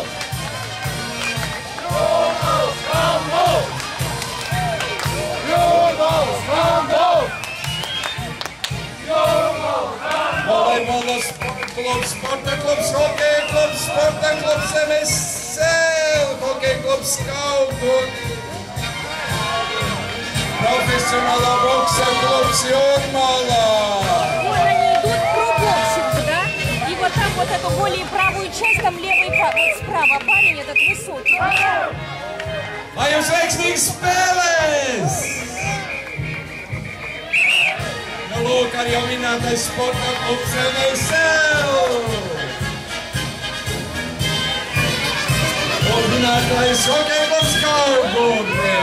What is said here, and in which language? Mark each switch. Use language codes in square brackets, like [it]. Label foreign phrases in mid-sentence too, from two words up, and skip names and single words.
[lv] Jūrmalas Mambo! Jūrmalas Mambo! Volejbola klubs, sporta klubs, hokeja klubs, sporta klubs MSL, hokeja klubs Skauduk, [ru] профессионала бокса клубs Jūrmala. Вон они идут про боксинг, да? И вот там вот эту более правую часть, там левый, вот справа парень этот высокий. [lv] Lai jums veiksmīgas spēles! Lūk, arī jau minētais sporta klubs MSL. Un minētais hokeja klubs Skauduk.